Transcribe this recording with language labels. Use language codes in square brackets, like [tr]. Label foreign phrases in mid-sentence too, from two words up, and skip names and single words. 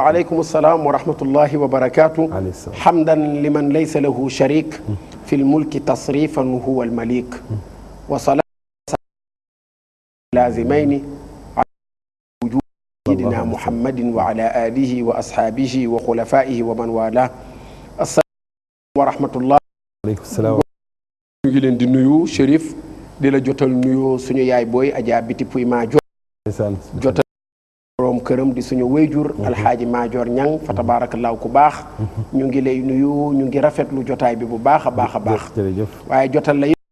[ar] وعليكم السلام ورحمة الله وبركاته. حمدا لمن ليس له شريك في الملك تصريفا هو المليك وصلاة لازمين على وجود سيدنا محمد وعلى آله وأصحابه وخلفائه ومن والاه. السلام ورحمة الله. عليكم السلام. [wo] ñu ngi leen di nuyu Chérif di la jotal nuyoo suñu yaay booy Adja Biti Puy Maajoor jotal borom këram di suñu wéyjur alxaaji Maajoor Ñang fa tabaarakallaahu ku baax ñu ngi lay nuyu ñu ngi rafetlu jotaay bi bu baax a baax a baax waaye jotal la